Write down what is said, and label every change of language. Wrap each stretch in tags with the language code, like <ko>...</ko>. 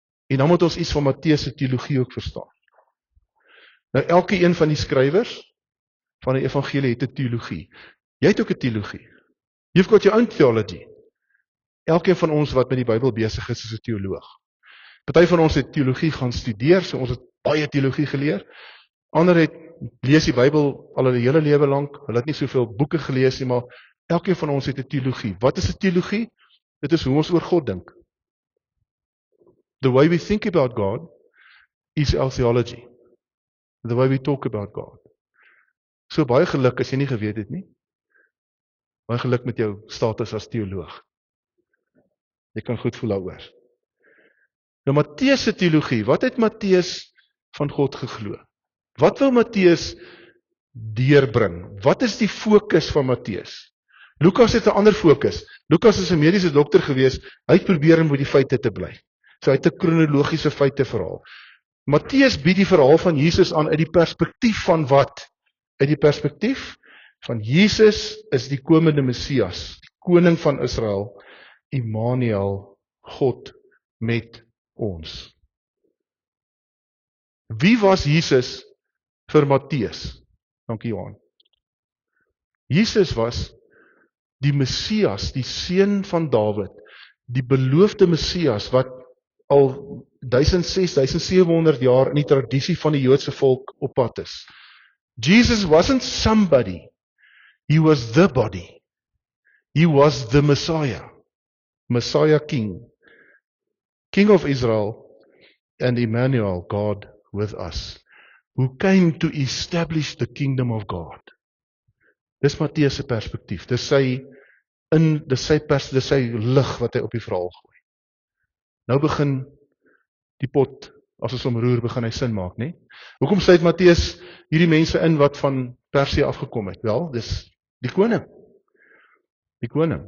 <af>En dan moet ons iets van Matteus se teologie ook verstaan. Nou elke een van die skrywers van die evangelie het 'n teologie. Jy het ook 'n teologie.</af> <en>You've got your own theology.</en> <af>Elkeen van ons wat met die Bybel besig is 'n teoloog. Party van ons het teologie gaan studeer, so ons het baie teologie geleer. Ander het lees die Bybel al 'n hele lewe lank. Hulle het nie soveel boeke gelees nie, maar elkeen van ons het 'n teologie. Wat is 'n teologie? Dit is hoe ons oor God dink.</af> <en>The way we think about God is our theology. The way we talk about God.</en> <af>So baie geluk as jy nie geweet het nie. Baie geluk met jou status as teoloog. Jy kan goed voel daaroor. Nou Matteus se teologie, wat het Matteus van God geglo? Wat wil Matteus deurbring? Wat is die fokus van Matteus? Lukas het 'n ander fokus. Lukas is 'n mediese dokter gewees, hy het probeer om by die feite te bly. So hy het 'n kronologiese feite verhaal. Matteus bied die verhaal van Jesus aan uit die perspektief van wat? Uit die perspektief van Jesus is die komende Messias, die koning van Israel, Immanuel, God met ons. Wie was Jesus vir Matteus? Dankie Johan. Jesus was die Messias, die seun van Dawid, die beloofde Messias wat al 1600-1700 jaar in die tradisie van die Joodse volk op pad is.</af> <en>Jesus wasn't somebody, he was the body. He was the Messiah. Messiah King. King of Israel and Emmanuel, God with us, who came to establish the kingdom of God.</en> <af>Dis Matteus se perspektief. Dis sy lig wat hy op die verhaal gooi. Nou begin die pot, as ons omroer, begin hy sin maak, né? Hoekom sluit Matteus hierdie mense in wat van Persie afgekom het? Wel, dis die koning. Die koning.</af>